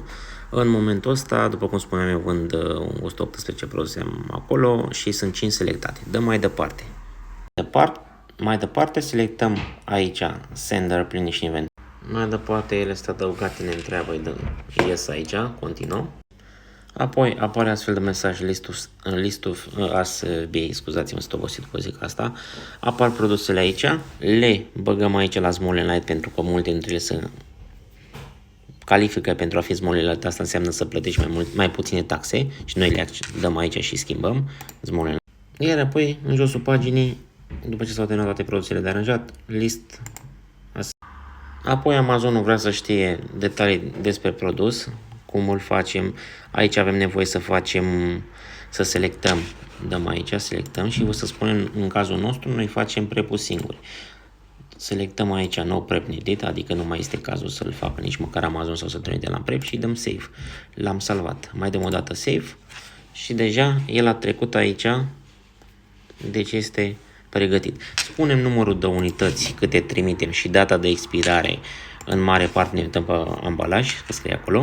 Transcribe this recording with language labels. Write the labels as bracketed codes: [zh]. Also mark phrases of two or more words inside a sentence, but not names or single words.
[ro] În momentul ăsta, după cum spuneam eu, vând 118 produse acolo și sunt 5 selectate. Dăm mai departe. Mai departe selectăm aici Sender, Plinish și Inventar. Mai departe ele sunt adăugate, ne întreabă, îi dăm yes aici, continuăm. Apoi apare astfel de mesaj [en] list of as BA, [ro] scuzați-mă, sunt obosit după zic asta. Apar produsele aici, le băgăm aici la Small and Light pentru că multe dintre ele se califică pentru a fi Small and Light, asta înseamnă să plătești mai puține taxe și noi le dăm aici și schimbăm Small and Light. Iar apoi în josul paginii, după ce s-au terminat toate produsele de aranjat, list. Apoi Amazonul vrea să știe detalii despre produs, cum îl facem. Aici avem nevoie să selectăm. Dăm aici, selectăm și vă să spunem, în cazul nostru, noi facem prepul singuri. Selectăm aici [en] no prep needed, [ro] adică nu mai este cazul să-l facă nici măcar Amazon sau să trimite la prep și dăm save. L-am salvat. Mai dăm o dată save și deja el a trecut aici, deci este pregătit. Spunem numărul de unități câte trimitem și data de expirare, în mare parte ne uităm pe ambalaj, că scrie acolo.